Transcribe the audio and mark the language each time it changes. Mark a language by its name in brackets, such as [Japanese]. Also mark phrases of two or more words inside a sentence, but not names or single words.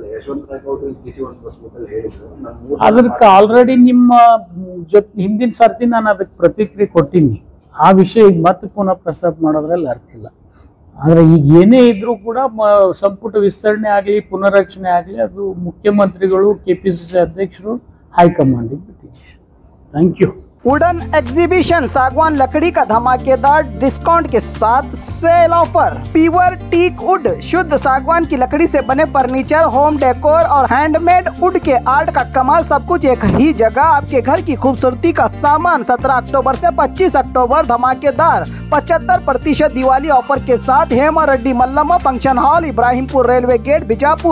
[Kannada] ಅದಕ್ಕೆ ಆಲ್ರೆಡಿ ನಿಮ್ಮ ಜೊತೆ ಹಿಂದಿನ ಸರ್ತಿ ನಾನು ಅದಕ್ಕೆ ಪ್ರತಿಕ್ರಿಯೆ ಕೊಟ್ಟಿನಿ. ಆ ವಿಷಯ ಈಗ ಮತ್ತೆ ಪುನಃ ಪ್ರಸ್ತಾಪ ಮಾಡೋದ್ರಲ್ಲಿ ಅರ್ಥ ಇಲ್ಲ. ಆದರೆ ಈಗ ಏನೇ ಇದ್ರೂ ಕೂಡ ಸಂಪುಟ ವಿಸ್ತರಣೆ ಆಗಲಿ ಪುನರಚನೆ ಆಗಲಿ ಅದು ಮುಖ್ಯಮಂತ್ರಿಗಳು, KPCC ಅಧ್ಯಕ್ಷರು, ಹೈಕಮಾಂಡಿಗೆ ಬಿಟ್ಟಿದ್ದೀವಿ. [English] thank you. wooden exhibition [Hindi] सागवान लकड़ी का धमाकेदार डिस्काउंट के साथ [English] sale offer. pure teak wood [Hindi] शुद्ध सागवान की लकड़ी से बने फर्नीचर, [English] home decor [Hindi] और [English] handmade wood [Hindi] के आर्ट का कमाल, सब कुछ एक ही जगह। आपके घर की खूबसूरती का सामान 17 अक्टूबर से 25 अक्टूबर धमाकेदार 75% दिवाली ऑफर के साथ हेमा रेड्डी मल्लम्मा फंक्शन हॉल, इब्राहिमपुर रेलवे गेट, बीजापुर।